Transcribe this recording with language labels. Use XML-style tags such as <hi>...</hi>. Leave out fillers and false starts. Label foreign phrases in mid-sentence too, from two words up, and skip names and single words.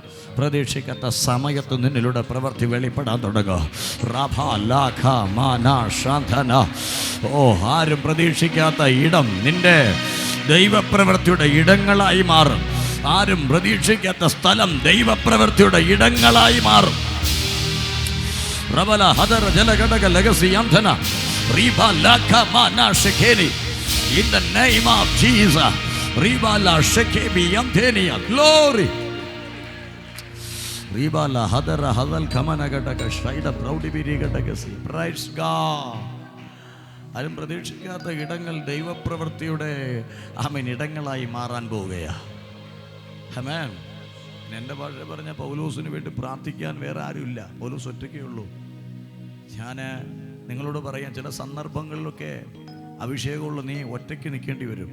<ml>പ്രതീക്ഷിക്കാത്ത സമയത്ത് നിന്നിലൂടെ പ്രവൃത്തി വെളിപ്പെടാൻ തുടങ്ങും. ഓ, ആരും പ്രതീക്ഷിക്കാത്ത ഇടം നിന്റെ ദൈവപ്രവൃത്തിയുടെ ഇടങ്ങളായി മാറും. ആരും പ്രതീക്ഷിക്കാത്ത സ്ഥലം ദൈവപ്രവൃത്തിയുടെ ഇടങ്ങളായി മാറും.</ml> <en>In the name of Jesus. Ribala shekebi yamtenia glory. Ribala hadal kamana gadaka shaida proudi biri gadaka si. Praise God.</en> <ml>ആരും പ്രതീക്ഷിക്കാത്ത ഇടങ്ങൾ ദൈവപ്രവൃത്തിയുടെ ഇടങ്ങളായി മാറാൻ പോവുകയാണ്. ആമേൻ. എൻ്റെ ഭാഷ പറഞ്ഞ പൗലോസിന് വേണ്ടി പ്രാർത്ഥിക്കാൻ വേറെ ആരുമില്ല. പൗലോസ് ഒറ്റയ്ക്കേ ഉള്ളൂ. ഞാൻ നിങ്ങളോട് പറയാം, ചില സന്ദർഭങ്ങളിലൊക്കെ അഭിഷേകമുള്ള നീ ഒറ്റയ്ക്ക് നിൽക്കേണ്ടി വരും.</ml>